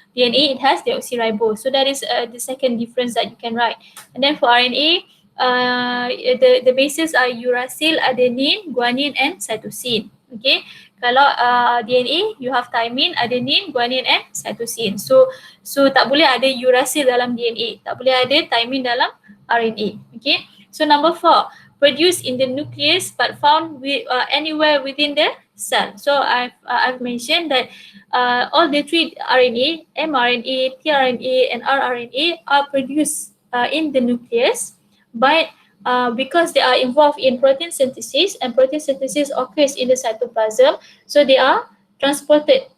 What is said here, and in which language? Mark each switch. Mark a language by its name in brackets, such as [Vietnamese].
[English] DNA it has deoxyribose. So that is the second difference that you can write. And then for RNA, the bases are uracil, adenine, guanine, and cytosine. Okay, kalau DNA you have thymine, adenine, guanine, and cytosine. [Malay] So tak boleh ada uracil dalam DNA, tak boleh ada thymine dalam RNA. [English] Okay, so number 4, produced in the nucleus but found anywhere within the cell. So I've mentioned that all the 3 RNA, mRNA, tRNA, and rRNA are produced in the nucleus, but because they are involved in protein synthesis, and protein synthesis occurs in the cytoplasm, so they are transported.